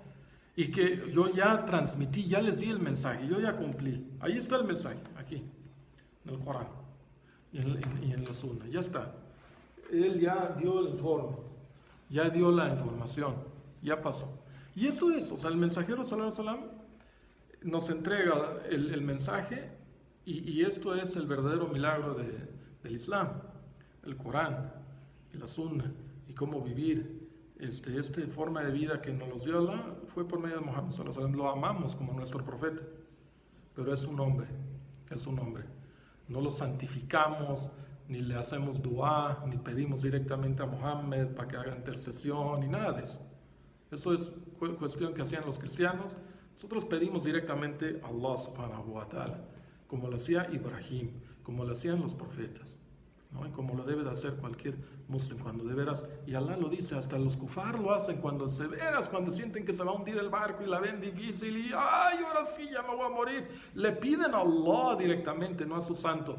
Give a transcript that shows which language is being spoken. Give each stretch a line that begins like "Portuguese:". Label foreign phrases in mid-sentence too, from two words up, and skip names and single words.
Spanish: Y que yo ya transmití, ya les di el mensaje, yo ya cumplí. Ahí está el mensaje, aquí, en el Corán y en la Sunna, ya está. Él ya dio el informe, ya dio la información, ya pasó. Y esto es, o sea, el mensajero
Arabic: صلى الله عليه وسلم
Spanish: nos entrega el mensaje y esto es el verdadero milagro del Islam, el Corán y la Sunna y cómo vivir esta forma de vida que nos los dio Allah fue por medio de Muhammad
Arabic: صلى الله عليه وسلم.
Spanish: Lo amamos como nuestro profeta, pero es un hombre, no lo santificamos, ni le hacemos dua, ni pedimos directamente a Muhammad para que haga intercesión, ni nada de eso. Eso es cuestión que hacían los cristianos. Nosotros pedimos directamente a Allah
Arabic: سبحانه وتعالى,
Spanish: como lo hacía Ibrahim, como lo hacían los profetas, ¿no? Y como lo debe de hacer cualquier musulmán cuando de veras, y Allah lo dice, hasta los kufar lo hacen cuando cuando sienten que se va a hundir el barco y la ven difícil y ay, ahora sí ya me voy a morir, le piden a Allah directamente, no a sus santos.